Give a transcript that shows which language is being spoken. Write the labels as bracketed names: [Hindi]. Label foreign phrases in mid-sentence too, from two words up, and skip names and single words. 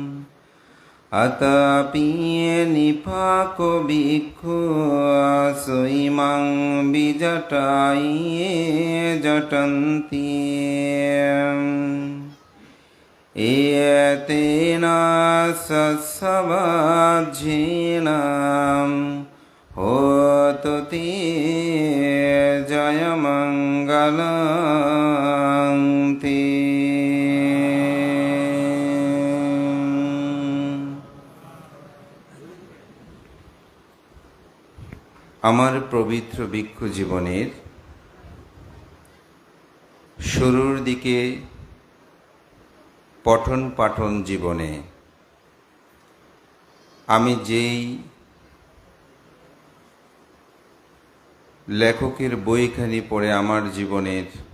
[Pali] अतपि निपाको भिक्खु स्वयं विजटाये जटन्ति एतेन सत्सवाज्येन होतु ते जयमङ्गलं ते। [Bangla] আমার পবিত্র ভিক্ষু জীবনের শুরুর দিকে পঠন পাঠন জীবনে আমি যেই লেখকের বইখানি পড়ে আমার জীবনের